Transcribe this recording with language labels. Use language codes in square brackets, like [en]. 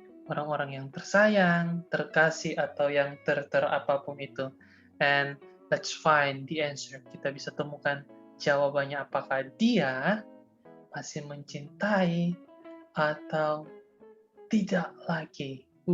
[id] Orang-orang yang tersayang, terkasih, atau yang apapun itu. [en] And let's find the answer. [id] Kita bisa temukan jawabannya apakah dia masih mencintai atau tidak lagi.